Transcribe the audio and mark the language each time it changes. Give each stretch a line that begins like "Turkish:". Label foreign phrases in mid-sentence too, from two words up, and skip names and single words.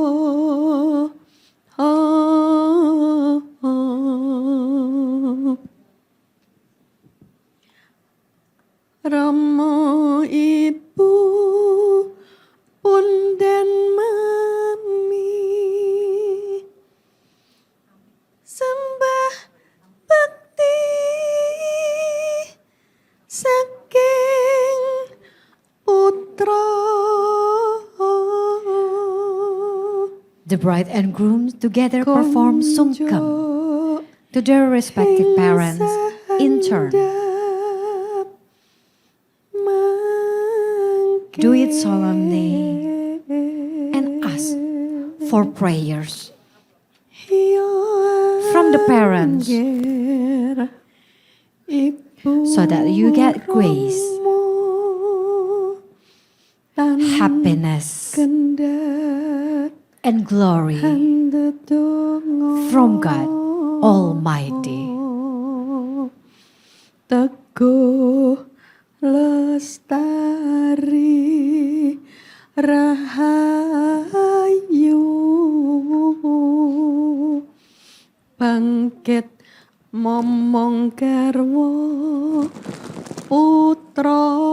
Javanese: Rama ibu punden mami sembah bekti saking putra.
English: The bride and groom together perform sungkem to their respective parents in turn. Do it solemnly and ask for prayers from the parents so that you get grace, happiness, and glory from God Almighty.
Javanese: Teguh lestari rahayu bangkit momong garwa putra